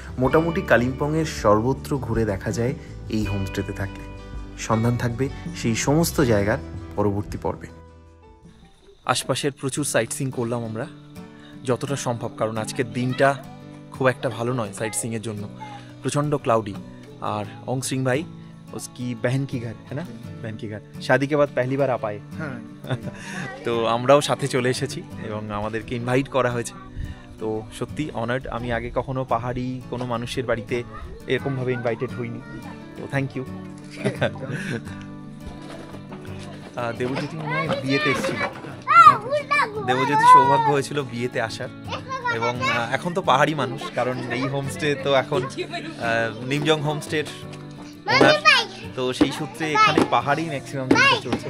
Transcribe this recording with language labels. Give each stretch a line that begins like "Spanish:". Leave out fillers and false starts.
Bangla: মোটামুটি কালিম্পংয়ের সর্বত্র ঘুরে দেখা যায় এই হোমস্টেতে থাকলে। সন্ধান থাকবে সেই সমস্ত জায়গার পরবর্তী পর্বে। আশপাশের প্রচুর সাইট সিং করলাম আমরা যতটা সম্ভব, কারণ আজকের দিনটা খুব একটা ভালো নয় সাইট সিংয়ের জন্য, প্রচণ্ড ক্লাউডি।
Hindi: আর ओम सिंह भाई उसकी बहन की घर है ना, बहन की घर, शादी के बाद पहली बार आप आए।
Bangla: হ্যাঁ, তো আমরাও সাথে চলে এসেছি এবং আমাদেরকে ইনভাইট করা হয়েছে। তো সত্যি অনার্ড, আমি আগে কখনো পাহাড়ি কোনো মানুষের বাড়িতে এরকমভাবে ইনভাইটেড হইনি, তো থ্যাংক ইউ। দেবজ্যোতি মনে হয় বিয়েতে এসেছিল, দেবজ্যোতি সৌভাগ্য হয়েছিল বিয়েতে আসার, এবং এখন তো পাহাড়ি মানুষ, কারণ এই হোমস্টে তো এখন নিমজং হোমস্টের ওনার, তো সেই সূত্রে এখানে পাহাড়ি ম্যাক্সিমাম চলছে।